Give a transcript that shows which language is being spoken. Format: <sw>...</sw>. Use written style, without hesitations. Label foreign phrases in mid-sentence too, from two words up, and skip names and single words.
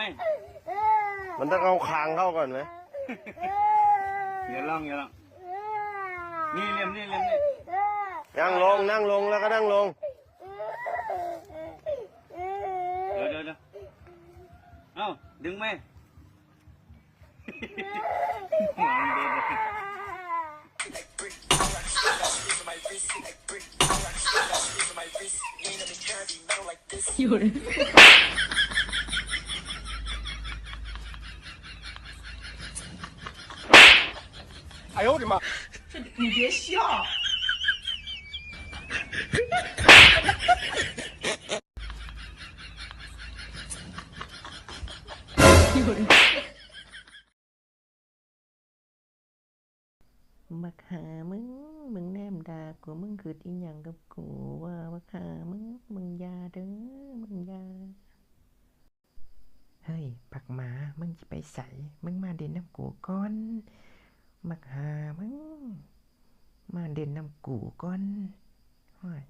<th>มันต้องเอาคางเข้าก่อนไหม อย่าลองนี่เลี่ยมนี่ นั่งลงแล้วก็นั่งลง เดี๋ยวเอ้าดึงไหม</th> <zh>有人。哎呦我的妈！你别笑。有人。</zh> <tts>บักหามึงแนมด่ากูมึงคืออีหยังกับกูว่าบักหามึงอย่าเด้อมึงอย่าเฮ้ยปักหมามึงสิไปไสมึงมาเด่นน้ำกูก่อนบักหามึงมาเด่นน้ำกูก่อนฮ้ย</tts>